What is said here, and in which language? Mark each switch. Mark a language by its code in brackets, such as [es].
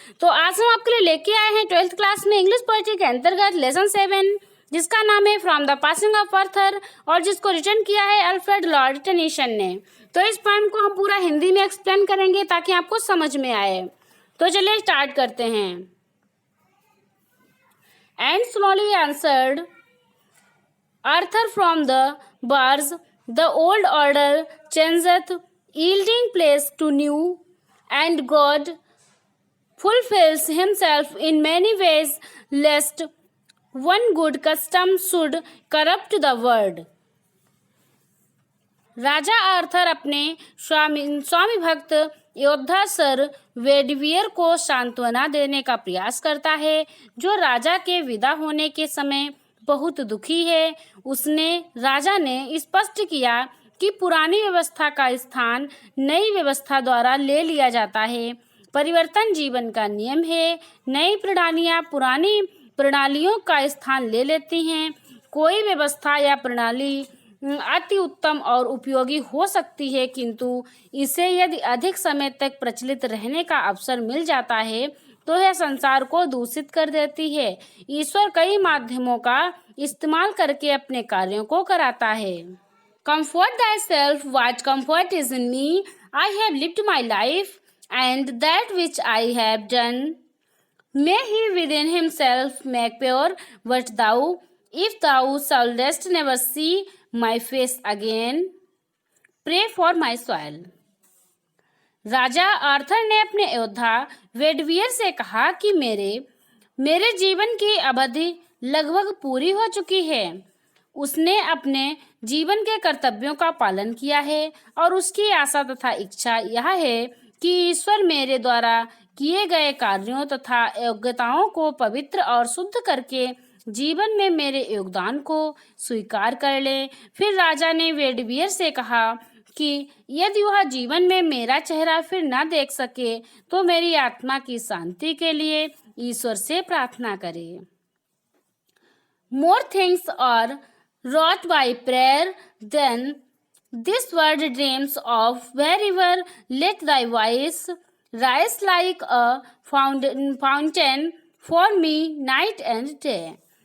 [hi] तो आज हम आपके लिए लेके आए हैं 12th क्लास में इंग्लिश पोएट्री के अंतर्गत लेसन 7, जिसका नाम है from the passing of Arthur और जिसको रिटन किया है अल्फ्रेड लॉर्ड टेनिसन ने। तो इस पोएम को हम पूरा हिंदी में एक्सप्लेन करेंगे ताकि आपको समझ में आए। तो चलिए स्टार्ट करते हैं। [en] And slowly answered Arthur from the bars, the old order changeth, yielding place to new, and God fulfills himself in many ways, lest one good custom should corrupt the world. [hi] Raja Arthur अपने स्वामी भक्त योद्धा sir वेडवियर को सांत्वना देने का प्रयास करता है, जो राजा के विदा होने के समय बहुत दुखी है। राजा ने स्पष्ट किया कि पुरानी व्यवस्था का स्थान नई व्यवस्था द्वारा ले लिया जाता है। परिवर्तन जीवन का नियम है। नई प्रणालियां पुरानी प्रणालियों का स्थान ले लेती हैं। कोई व्यवस्था या प्रणाली अति उत्तम और उपयोगी हो सकती है, किंतु इसे यदि अधिक समय तक प्रचलित रहने का अवसर मिल जाता है तो यह संसार को दूषित कर देती है। ईश्वर कई माध्यमों का इस्तेमाल करके अपने कार्यों को कराता है। [en] Comfort thyself what comfort is in me. I have lived my life, and that which I have done. May he within himself make pure what thou, if thou shouldest never see my face again, pray for my soul. [hi] Raja Arthur ने अपने योद्धा वेडवियर से कहा कि मेरे जीवन की अवधि लगभग पूरी हो चुकी है। उसने अपने जीवन के कर्तव्यों का पालन किया है और उसकी आशा तथा इच्छा यह है कि ईश्वर मेरे द्वारा किए गए कार्यों तथा योग्यताओं को पवित्र और शुद्ध करके जीवन में मेरे योगदान को स्वीकार कर ले। फिर राजा ने वेडवियर से कहा कि यदि वह जीवन में मेरा चेहरा फिर न देख सके तो मेरी आत्मा की शांति के लिए ईश्वर से प्रार्थना करे। [en] More things are wrought by prayer than this world dreams of. Wherever let thy voice rise like a fountain for me night and day.